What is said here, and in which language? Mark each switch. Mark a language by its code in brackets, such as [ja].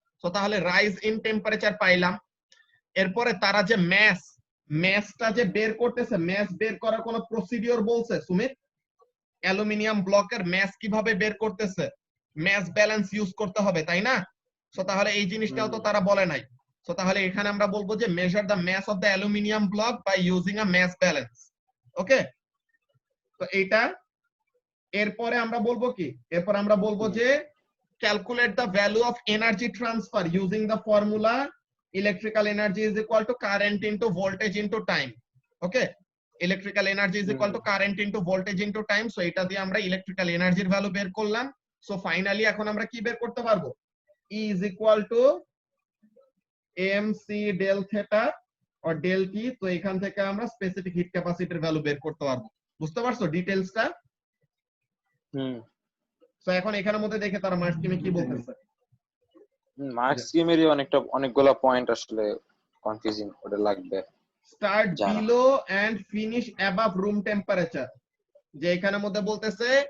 [bn] So তাহলে rise in temperature পাইলাম। এরপরে তারা যে ম্যাসটা যে বের করতেছে, ম্যাস বের করার কোন প্রসিডিওর বলছে সুমিত? অ্যালুমিনিয়াম ব্লকের ম্যাস কিভাবে বের করতেছে, ম্যাস ব্যালেন্স ইউজ করতে হবে, তাই না? সো তাহলে এই জিনিসটাও তো তারা বলে নাই। সো তাহলে এখানে আমরা বলবো যে [en] Measure the mass of the aluminium block by using a mass balance. [bn] ওকে, তো এইটা। এরপরে আমরা বলবো কি, এরপর আমরা বলবো যে [en] calculate the value of energy transfer using the formula electrical energy is equal to current into voltage into time. Okay, electrical energy is equal to current into voltage into time. [bn] So এটা দিয়ে আমরা electrical এনার্জির value বের করলাম। So finally এখন আমরা কি বের করতে পারবো, [en] E is equal to mc del theta or del t. [bn] তো এখান থেকে আমরা স্পেসিফিক হিট ক্যাপাসিটির ভ্যালু বের করতে পারবো। বুঝতে পারছো ডিটেইলসটা? সো এখন এখানের মধ্যে দেখে তারা মার্কস স্কিমে কি বলতেছে, মার্কস স্কিমেরই অনেকগুলো পয়েন্ট আসলে কনফিউজিং, ওটা লাগবে। [en] start below and finish above room temperature, [bn] যে এখানের মধ্যে বলতেছে